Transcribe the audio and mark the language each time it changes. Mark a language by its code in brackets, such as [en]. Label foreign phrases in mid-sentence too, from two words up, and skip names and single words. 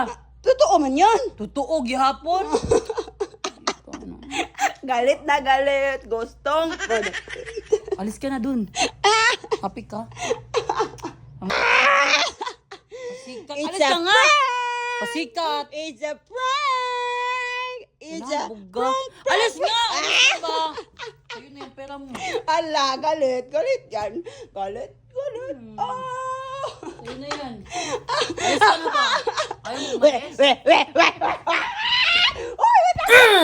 [tl] Totoo man yan. Totoo, gihapon. Galit na galit. Gustong. Alis ka na dun. Happy ka? Pasikat. [en] It's [tl] Alis [en] a [tl] ka nga. [en] prank! [tl] Pasikat. [en] It's a prank! It's a [tl] Buga. [en] prank! [tl] Alis nga! Alis ka ba? Ayun na yung pera mo. Ala, galit. Galit yan. Galit. Ayun na yan. Alis ka na ba? Ayaw mo Weh, umalis? weh, weh, weh, weh.